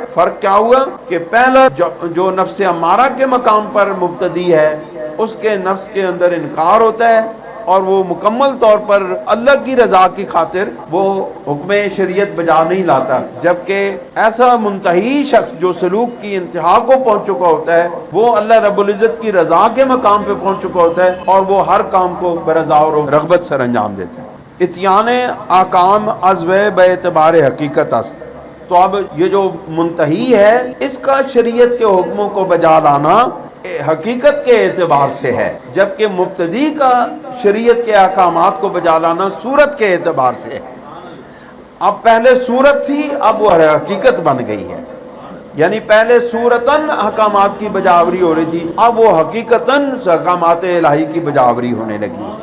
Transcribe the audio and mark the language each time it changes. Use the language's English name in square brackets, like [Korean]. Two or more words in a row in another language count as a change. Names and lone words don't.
[Urdu] فرق کیا ہوا کہ پہلا جو نفس امارہ کے مقام پر مبتدی ہے اس کے نفس کے اندر انکار ہوتا ہے اور وہ مکمل طور پر اللہ کی رضا کی خاطر وہ حکم شریعت بجا نہیں لاتا، جبکہ ایسا منتہی شخص جو سلوک کی انتہا کو پہنچ چکا ہوتا ہے وہ [Arabic] اللہ رب العزت [Urdu] کی رضا کے مقام پہ پہنچ چکا ہوتا ہے اور وہ ہر کام کو برضا اور رغبت سر انجام دیتا ہے۔ [Persian] اتیان آکام از و بے اعتبار حقیقت است، [Urdu] تو اب یہ جو منتہی ہے اس کا شریعت کے حکموں کو بجا لانا حقیقت کے اعتبار سے ہے، جبکہ مبتدی کا شریعت کے احکامات کو بجا لانا صورت کے اعتبار سے ہے۔ اب پہلے صورت تھی، اب وہ حقیقت بن گئی ہے، یعنی پہلے صورتاً احکامات کی بجاوری ہو رہی تھی، اب وہ حقیقتاً احکامات الہی کی بجاوری ہونے لگی ہے۔